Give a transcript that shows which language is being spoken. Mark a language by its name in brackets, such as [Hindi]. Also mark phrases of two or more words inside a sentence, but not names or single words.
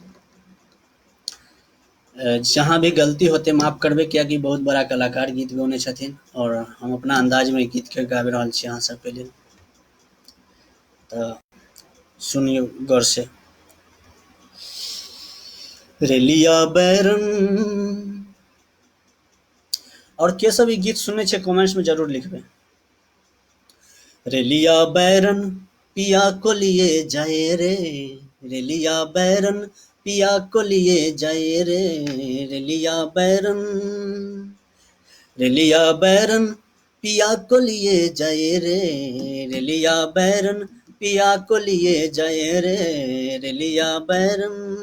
[Maithili] जहाँ भी गलती होते माफ करबै, कियाकि बहुत बड़ा कलाकार गीत गौने छथिन, और हम अपना अंदाजमे गीतके गाबि रहल छी अहाँ सबके लेल, तऽ सुनियौ गौर से। रेलिया बैरन, और के सब ई गीत सुनने छै कमेंट्स में जरूर लिखबै। [Bhojpuri] रेलिया बैरन पिया को लिए जाए रे, रेलिया बैरन पिया को लिए जाए रे, रेलिया बैरन, रेलिया बैरन पिया को लिए जाए रे, रेलिया बैरन पिया को लिए जाए रे, रेलिया बैरन।